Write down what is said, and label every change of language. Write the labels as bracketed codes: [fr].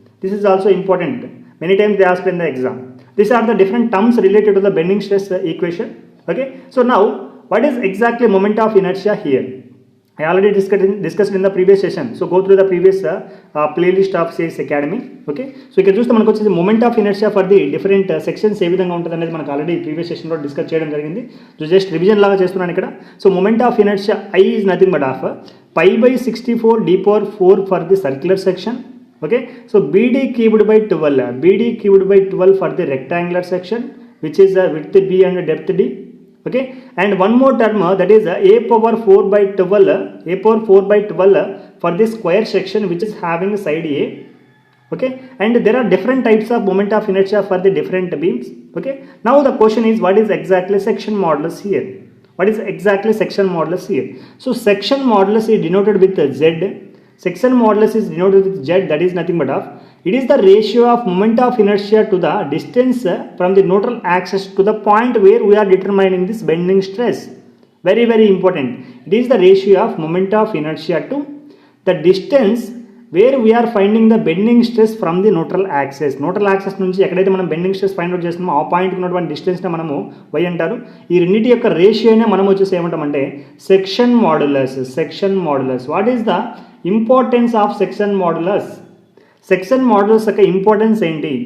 [en] This is also important, many times they ask in the exam. These are the different terms related to the bending stress equation. Okay, so now what is exactly moment of inertia here? I already discussed in the previous session. So go through the previous playlist of CS Academy. [te] Okay, so ఇక్కడ చూస్తే మనకు వచ్చేసి [en] moment of inertia for the different sections [te] ఏ విధంగా ఉంటుంది అనేది మనకు already previous సెషన్లో discuss చేయడం జరిగింది. సో జస్ట్ రివిజన్ లాగా చేస్తున్నాను ఇక్కడ. [en] So moment of inertia I is nothing but of pi/64 d⁴ for the circular section. Okay, so BD cubed by 12 for the rectangular section, which is width b and depth d. Okay, and one more term that is a⁴/12 for the square section which is having side A. Okay, and there are different types of moment of inertia for the different beams. Okay, now the question is what is exactly section modulus here. What is exactly section modulus here? So section modulus is denoted with Z. Section modulus is denoted with Z, that is nothing but of, it is the ratio of moment of inertia to the distance from the neutral axis to the point where we are determining this bending stress. Very very important. It is the ratio of moment of inertia to the distance where we are finding the bending stress from the neutral axis. [te] Neutral axis నుంచి ఎక్కడైతే మనం bending stress find out చేస్తున్నామో ఆ పాయింట్కి ఉన్నటువంటి డిస్టెన్స్ని మనము y అంటారు. ఈ రెండింటి యొక్క రేషియోనే మనం వచ్చేసి ఏమంటామంటే section modulus. Section modulus. [en] What is the importance of section modulus? [te] Section modulus యొక్క ఇంపార్టెన్స్ ఏంటి?